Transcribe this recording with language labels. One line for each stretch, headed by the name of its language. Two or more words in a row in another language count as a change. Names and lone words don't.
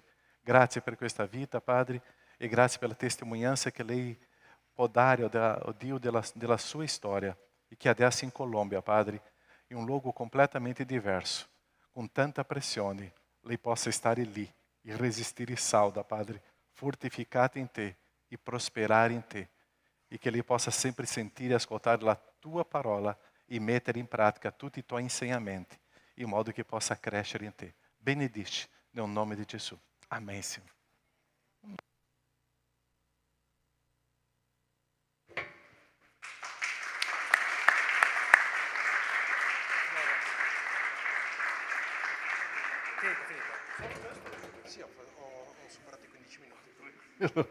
Italian: Grazie per questa vita, Padre, e grazie per la testimonianza che lei può dare, oh Dio, della sua storia. E che adesso in Colômbia, Padre, in un luogo completamente diverso,
Portuguese: com tanta
Italian: pressione, lei possa estar lì irresistível e salda, Padre, fortificata
Portuguese: em Te e prosperar em Te. E que ele possa sempre sentir e ascoltar a Tua parola e meter em prática
Italian: tutti i Tuoi insegnamenti, in modo che possa crescere in Te. Benedici, nel nome di Gesù.
Portuguese: Amém, Senhor.
Italian: Sì, ho superato i 15 minuti.